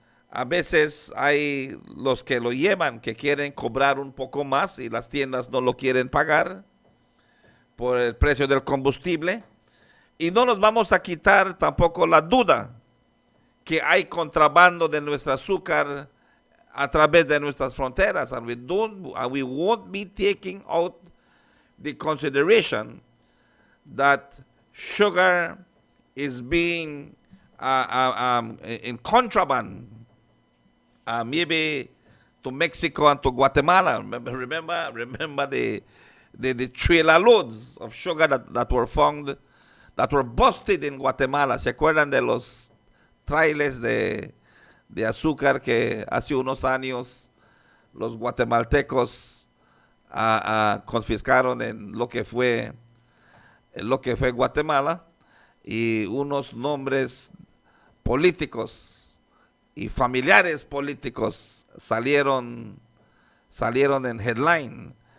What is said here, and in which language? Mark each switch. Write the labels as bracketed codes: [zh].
[es] A veces hay los que lo llevan, que quieren cobrar un poco más y las tiendas no lo quieren pagar por el precio del combustible. Y no nos vamos a quitar tampoco la duda que hay contrabando de nuestro azúcar a través de nuestras fronteras. [en] And we won't be taking out the consideration that sugar is being in contraband. Maybe to Mexico and to Guatemala. Remember the trailer loads of sugar that were found, that were busted in Guatemala. [es] ¿Se acuerdan de los trailers de azúcar que hace unos años los guatemaltecos confiscaron en lo que fue Guatemala? Y unos nombres políticos y familiares políticos salieron en headline.